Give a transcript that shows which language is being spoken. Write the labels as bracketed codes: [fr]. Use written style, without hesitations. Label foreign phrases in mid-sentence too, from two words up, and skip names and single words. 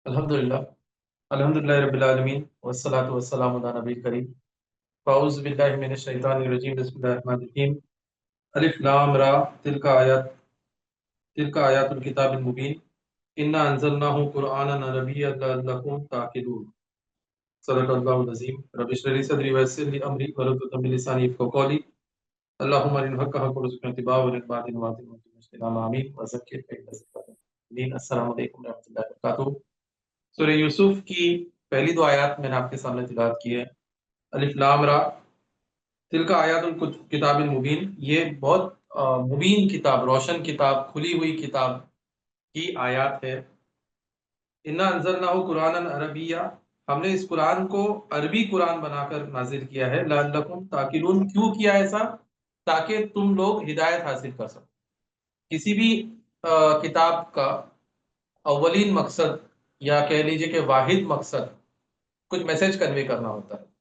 [ar] الحمد لله الحمد لله رب العالمين والصلاة والسلام على النبي الكريم فأعوذ بالله من الشيطان الرجيم بسم الله الرحمن الرحيم الر تلك آيات الكتاب المبين إنا أنزلناه قرآنا عربيا لعلكم تعقلون صدق الله العظيم رب اشرح لي صدري ويسر لي أمري واحلل من لساني يفقهوا قولي اللهم أرنا الحق حقا وارزقنا اتباعه وأرنا الباطل باطلا وارزقنا اجتنابه آمين وذكر فإن الذكرى السلام عليكم ورحمة الله وبركاته. [ur] سورہ یوسف کی پہلی دو آیت میں نے آپ کے سامنے تلاوت کی ہے. [ar] الر تلك آيات الكتاب المبين, [ur] یہ بہت مبین کتاب، روشن کتاب، کھلی ہوئی کتاب کی آیت ہے. [ar] إنا أنزلناه قرآنا عربيا, [ur] ہم نے اس قرآن کو عربی قرآن بنا کر نازل کیا ہے. [ar] لعلكم تعقلون, [ur] کیوں کیا ایسا؟ تاکہ تم لوگ ہدایت حاصل کر سکو. کسی بھی کتاب کا اولین مقصد یا کہہ لیجیے کہ واحد مقصد کچھ [en] message convey [ur] کرنا ہوتا ہے.